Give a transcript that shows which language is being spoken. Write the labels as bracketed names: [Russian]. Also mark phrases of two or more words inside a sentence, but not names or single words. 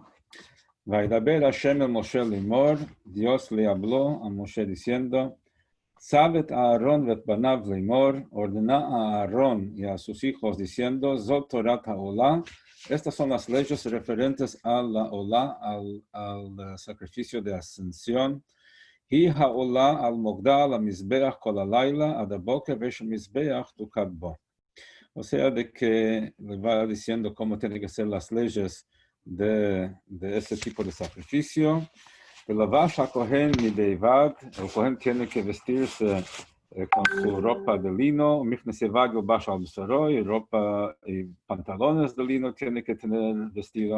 [Hebrew] וידבר ה' אל משה לאמר, [Spanish] Dios le habló a Moshe diciendo, [Hebrew] צו את אהרן ואת בניו לאמר, [Spanish] ordena a Aarón y a sus hijos diciendo, [Hebrew] זאת תורת העלה, [Spanish] estas son las leyes referentes a la Olah, al sacrificio de ascensión, [Hebrew] היא העלה על מוקדה על המזבח כל הלילה עד הבקר ואש המזבח תוקד בו. [Spanish] O sea, de que le va diciendo cómo tienen que ser las leyes de ese tipo de sacrificio. El [Hebrew] כהן מדו בד, [Spanish] el Kohen tiene que vestirse con su ropa de lino, y ropa y pantalones de lino tiene que tener vestido.